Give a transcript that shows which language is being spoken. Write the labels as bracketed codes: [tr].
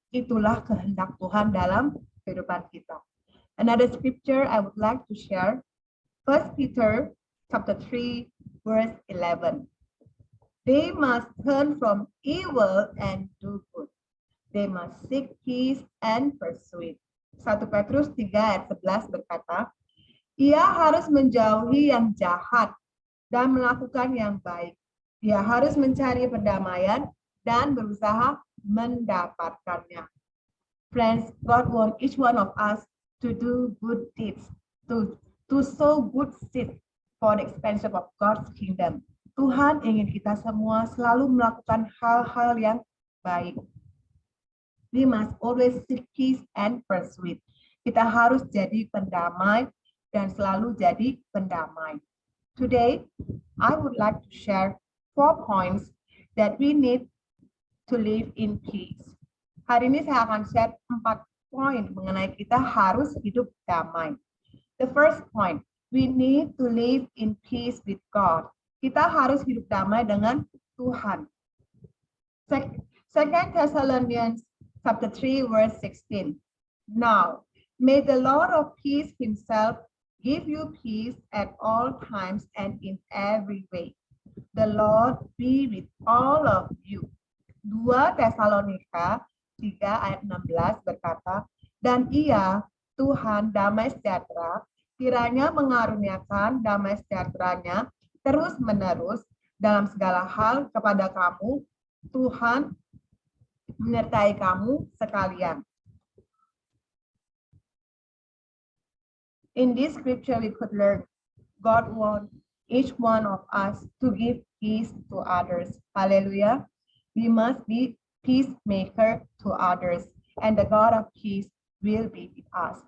[id] Itulah kehendak Tuhan dalam kehidupan kita. [en] Another scripture I would like to share, 1 Peter chapter 3 verse 11. They must turn from evil and do good. They must seek peace and pursue it. [id] 1 Petrus 3 ayat 11 berkata, ia harus menjauhi yang jahat dan melakukan yang baik. Ia harus mencari perdamaian dan berusaha mendapatkannya. [en] Friends, God wants each one of us to do good deeds, to sow good seed for the expansion of God's kingdom. [id] Tuhan ingin kita semua selalu melakukan hal-hal yang baik. [en] We must always seek peace and pursue it. [id] Kita harus jadi pendamai dan selalu jadi pendamai. [en] Today, I would like to share 4 points that we need to live in peace. [id] Hari ini saya akan share 4 poin mengenai kita harus hidup damai. [en] The first point, we need to live in peace with God. [id] Kita harus hidup damai dengan Tuhan. [en] 2 Thessalonians chapter 3 verse 16. Now, May the Lord of peace himself give you peace at all times and in every way. The Lord be with all of you. [id] 2 Tesalonika 3 ayat 16 berkata, dan ia, Tuhan damai sejahtera, kiranya mengaruniakan damai sejahteranya terus-menerus dalam segala hal kepada kamu. Tuhan menyertai kamu sekalian. [en] In this scripture, we could learn God wants each one of us to give peace to others. Hallelujah. We must be peacemaker to others, and the God of peace will be with us.